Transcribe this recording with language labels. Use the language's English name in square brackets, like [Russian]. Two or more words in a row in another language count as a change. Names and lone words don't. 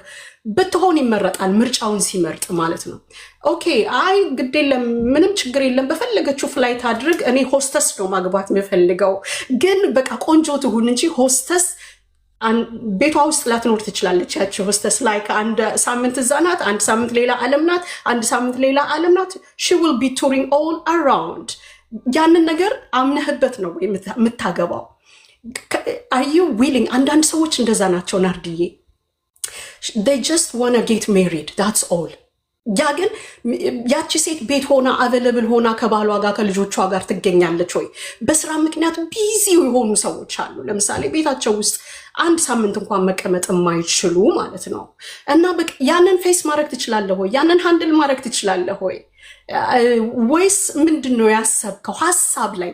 [Amharic] ብትሆን ይመረጣል። ምርጫውን ሲመርጥ ማለት ነው። ኦኬ አይ ግድ የለም ምንም ችግር የለም በፈለገችው ፍላይት አድርግ፣ እኔ ሆስተስ ነው ማግባት የምፈልገው፣ ግን በቃ ቆንጆ ትሁን እንጂ ሆስተስ ቤቷ ውስጥ ላትኖር ትችላለች። ያቺ ሆስተስ ላይ አንድ ሳምንት እዛ ናት፣ አንድ ሳምንት ሌላ ዓለም ናት፣ አንድ ሳምንት ሌላ ዓለም ናት። [English] she will be touring all around። [Amharic] ያንን ነገር አምነህበት ነው የምታገባው። [English] are you willing? [Amharic] አንዳንድ ሰዎች እንደዛ ናቸው ናርዲዬ። [English] they just want to get married, that's all። [Amharic] ያ ግን ያቺ ሴት ቤት ሆና አቬለብል ሆና ከባሏ ጋር ከልጆቿ ጋር ትገኛለች ወይ? በስራ ምክንያት ቢዚ የሆኑ ሰዎች አሉ። ለምሳሌ ቤታቸው ውስጥ አንድ ሳምንት እንኳን መቀመጥ የማይችሉ ማለት ነው። እና ያንን ፌስ ማድረግ ትችላለህ ወይ? ያንን ሃንድል ማድረግ ትችላለህ ወይ? ወይስ ምንድን ነው ያሰብከው ሀሳብ ላይ?